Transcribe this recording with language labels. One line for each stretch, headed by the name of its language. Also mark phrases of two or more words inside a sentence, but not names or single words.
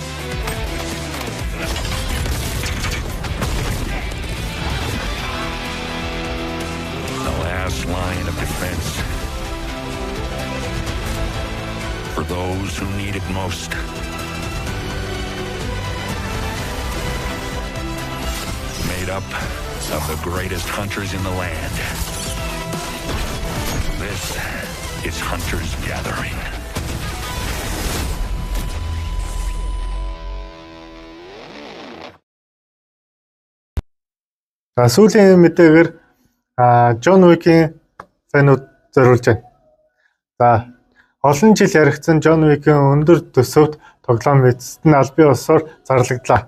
English: The last line of defense for those who need it most. Made up of the greatest hunters in the land. This is Hunter's Gathering.
Mongolian: За сүүлийн мэдээгээр Джон Уикийн фэнүүд зориулж байна. За олон жил яригдсан Джон Уикийн өндөр төсөвт тоглоом эцэст нь аль бие усаар зарлагдлаа.